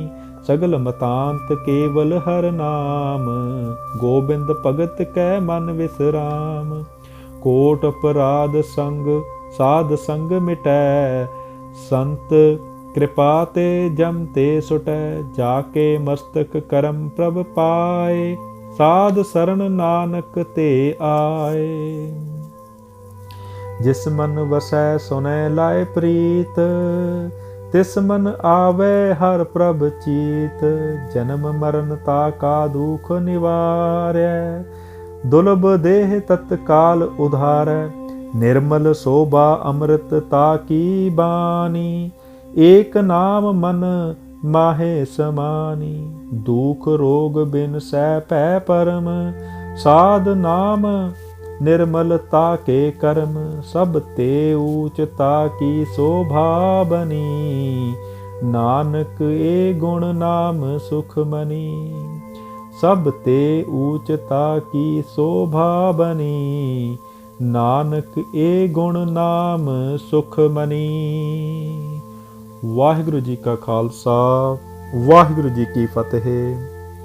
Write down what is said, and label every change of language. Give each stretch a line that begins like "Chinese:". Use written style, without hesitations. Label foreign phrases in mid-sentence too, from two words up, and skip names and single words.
Punjabi: ਸਗਲ ਮਤਾਂਤ ਕੇਵਲ ਹਰ ਨਾਮ, ਗੋਬਿੰਦ ਭਗਤ ਕੈ ਮਨ ਵਿਸ਼ਰਾਮ। ਕੋਟ ਅਪਰਾਧ ਸੰਗ ਸਾਧ ਸੰਗ ਮਿਟੈ, ਸੰਤ ਕ੍ਰਿਪਾ ਤੇ ਜਮ ਤੇ ਸੁਟੈ। ਜਾਕੇ ਮਸਤਕ ਕਰਮ ਪ੍ਰਭ ਪਾਏ, ਸਾਧ ਸ਼ਰਣ ਨਾਨਕ ਤੇ ਆਏ। ਜਿਸ ਮਨ ਵਸੈ ਸੁਨੈ ਲਾਏ ਪ੍ਰੀਤ, ਤਿਸ ਮਨ ਆਵੇ ਹਰ ਪ੍ਰਭ ਚੀਤ। ਜਨਮ ਮਰਣ ਤਾਕਾ ਦੁਖ ਨਿਵਾਰੈ, ਦੁਰਲਭ ਦੇਹ ਤਤਕਾਲ ਉਧਾਰੈ। ਨਿਰਮਲ ਸ਼ੋਭਾ ਅੰਮ੍ਰਿਤ ਤਾਕੀ ਬਾਨੀ, ਏਕ ਨਾਮ ਮਨ ਮਾਹੇ ਸਮਾਨੀ। ਦੁਖ ਰੋਗ ਬਿਨ ਸੈ ਪੈ ਪਰਮ, ਸਾਧ ਨਾਮ ਨਿਰਮਲਤਾ ਕੇ ਕਰਮ। ਸਬ ਤੇ ਊਂਚਤਾ ਕੀ ਸ਼ੋਭਾ ਬਨੀ, ਨਾਨਕ ਏ ਗੁਣ ਨਾਮ ਸੁਖ ਮਨੀ। ਸਭ ਤੇ ਊਚਤਾ ਕੀ ਸੋਭਾ ਬਨੀ, ਨਾਨਕ ਏ ਗੁਣ ਨਾਮ ਸੁਖ ਮਨੀ। ਵਾਹਿਗੁਰੂ ਜੀ ਕਾ ਖਾਲਸਾ, ਵਾਹਿਗੁਰੂ ਜੀ ਕੀ ਫਤਿਹ।